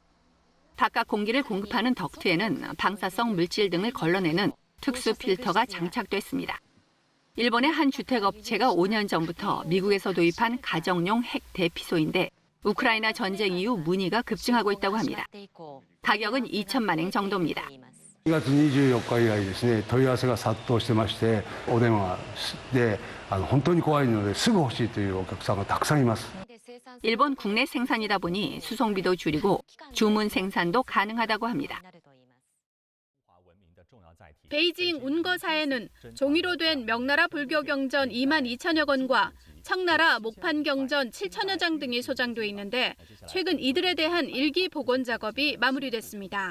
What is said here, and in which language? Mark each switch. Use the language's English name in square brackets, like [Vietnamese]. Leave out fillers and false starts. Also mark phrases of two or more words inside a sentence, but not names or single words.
[Korean] 바깥 공기를 공급하는 덕트에는 방사성 물질 등을 걸러내는 특수 필터가 장착됐습니다. 일본의 한 주택업체가 5년 전부터 미국에서 도입한 가정용 핵 대피소인데 우크라이나 전쟁 이후 문의가 급증하고 있다고 합니다. 가격은 2천만 엔 정도입니다. [Japanese] 2 月24日以来ですね、問い合わせが殺到してまして、お電話で本当に怖いのですぐ欲しいというお客さんがたくさんいます。 [Korean] 일본 국내 생산이다 보니 수송비도 줄이고 주문 생산도 가능하다고 합니다. 베이징 운거사에는 종이로 된 명나라 불교 경전 2만 2천여 권과 청나라 목판 경전 7천여 장 등이 소장돼 있는데 최근 이들에 대한 일기 복원 작업이 마무리됐습니다.